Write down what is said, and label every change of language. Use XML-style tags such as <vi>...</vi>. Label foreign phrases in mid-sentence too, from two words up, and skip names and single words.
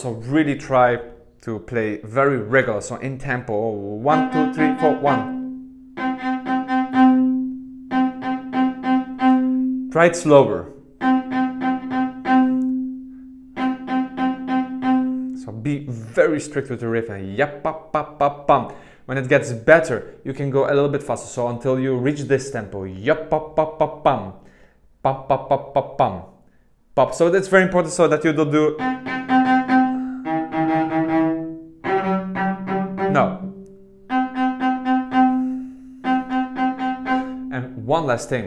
<en>So really try to play very regular, so in tempo. 1, 2, 3, 4, 1. Try it slower. So be very strict with the rhythm. Yap pa pa pa pam. When it gets better, you can go a little bit faster. So until you reach this tempo, yap pop pop pop pam, pop pop pop pop pam, pop. So that's very important, so that you don't do. No. And one last thing.</en>